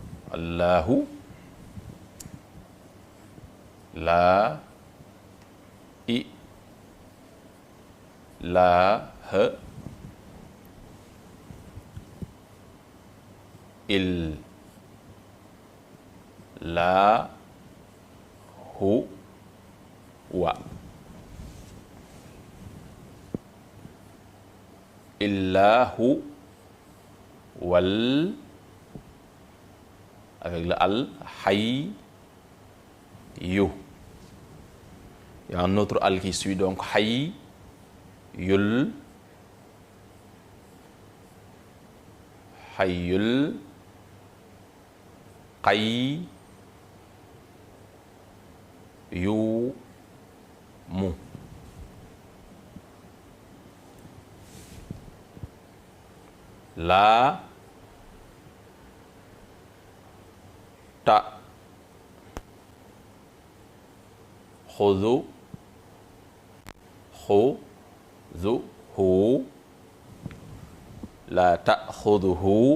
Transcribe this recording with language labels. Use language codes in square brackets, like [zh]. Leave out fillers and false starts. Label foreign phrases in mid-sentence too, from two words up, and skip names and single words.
[ar] الله لا إله إلا هو إلا هو وال [fr] avec le [ar] الحي. [fr] Il y a un autre al qui suit donc [ar] الحي القيوم. لا تأخذه